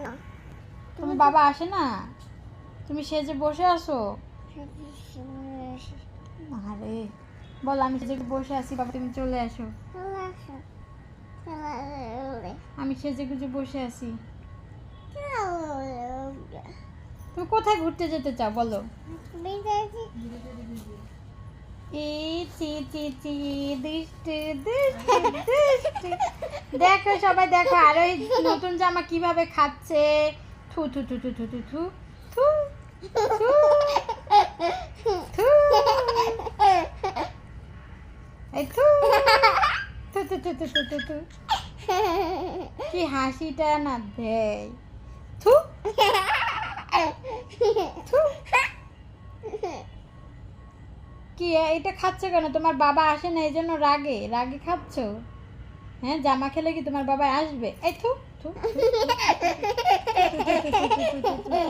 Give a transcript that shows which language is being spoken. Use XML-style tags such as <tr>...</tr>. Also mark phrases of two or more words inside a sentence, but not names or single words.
<bn>তোমার বাবা আসে না? তুমি সেজে বসে আছো? আরে বল, আমি সেজে বসে আছি বাবা, তুমি চলে আসো। চলে আসো। চলে আসো। আমি সেজে গুজে বসে আছি। চলে আসো। তুমি কোথায় ঘুরতে যেতে চাও বলো? বিদাজি। ই চি চি চি দুষ্টু দুষ্টু দুষ্টু। দেখো সবাই দেখো, আর ওই নতুন জামা কিভাবে খাচ্ছে। থু থু থু থু থু থু থু থু থু থু। এই থু থু থু থু থু থু থু থু। কি হাসিটা না দেয়। থু থু। কি এটা খাচ্ছ কেন? তোমার বাবা আসে না এই জন্য রাগে রাগে খাচ্ছ? হ্যাঁ, জামা খেলে কি তোমার বাবা আসবে? এই থু থু থু, থু, থু, থু, থু, থু, থু, থু, থু, থু, থু।</bn>